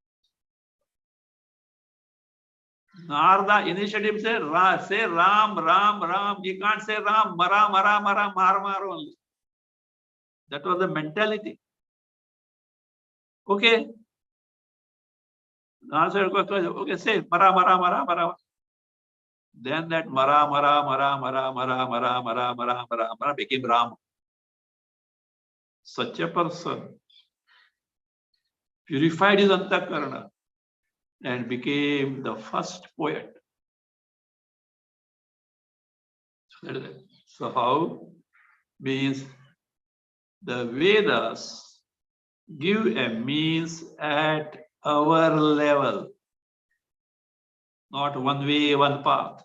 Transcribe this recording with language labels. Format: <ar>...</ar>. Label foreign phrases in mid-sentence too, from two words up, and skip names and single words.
<en>Narada initiative say Ram, Ram, Ram. He can't say Ram, Mara, Mara, Mara, Mar only. That was the mentality. Okay. Answer question. Okay, say Mara, Mara, Mara, Mara. Then that Mara, Mara, Mara, Mara, Mara, Mara, Mara, Mara, Mara, Mara became Ram. Such a person purified his antakarana and became the first poet. So how? Means the Vedas give a means at our level, not one way, one path.</en>